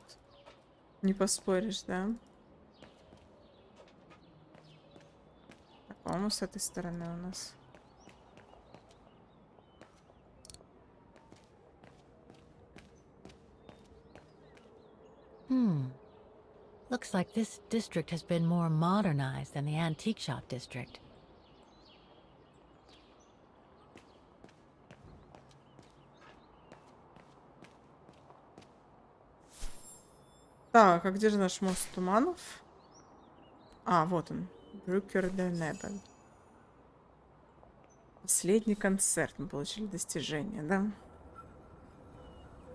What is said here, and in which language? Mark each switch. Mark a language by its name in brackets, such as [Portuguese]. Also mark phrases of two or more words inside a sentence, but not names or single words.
[Russian] Не поспоришь, да? Так, по-моему, с этой стороны у нас. [English] Looks like this district has been more modernized than the antique shop district. [Russian] Так, а где же наш мост туманов? А, вот он. Brücke del Nebel. Последний концерт. Мы получили достижение, да?